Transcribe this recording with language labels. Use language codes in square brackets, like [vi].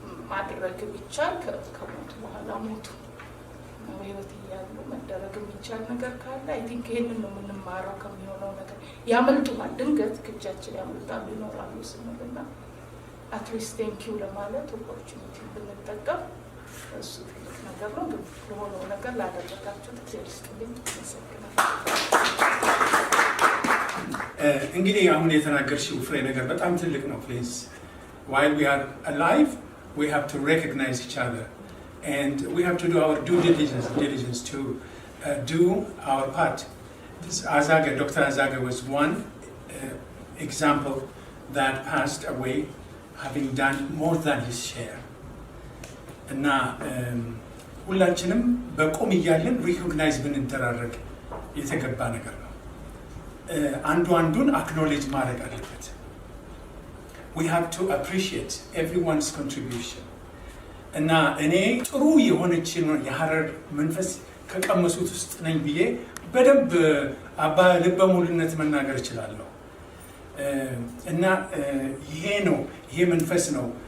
[am] ማድረግ ቢቻል ከሞቱ በኋላ ሞቱ በህይወት እያሉ መደረግ የሚቻል ነገር ካለ አይ ቲንክ ይሄንን ነው የምንማረው ከሚሆነው ነገር። ያመልጡናል፣ ድንገት ከእጃችን ያመልጣሉ ይኖራሉ ስንልና አትሊስት ቴንኪው ለማለት ኦፖርቹኒቲ ብንጠቀም እሱ ትልቅ ነገር ነው። ግን ለሆነው ነገር ላደረጋችሁ እግዚአብሔር ይስጥልኝ። አመሰግናለሁ። እንግዲህ አሁን የተናገርሽው ፍሬ ነገር በጣም ትልቅ ነው። [en] ፕሊዝ while we are alive we have to recognize each other and we have to do our due diligence to do our part. Azage, Dr. Azage was one example that passed away having done more than his share. [am] እና ሁላችንም በቆም እያለን ሪኮግናይዝ ብንደራረግ የተገባ ነገር ነው። አንዱ አንዱን አክኖሌጅ ማድረግ አለበት። [en] We have to appreciate everyone's contribution. [am] እና እኔ ጥሩ የሆነችን የሐረር መንፈስ ከቀመሱት ውስጥ ነኝ ብዬ በደንብ አባ ልበ ሙሉነት መናገር እችላለሁ። እና ይሄ መንፈስ ነው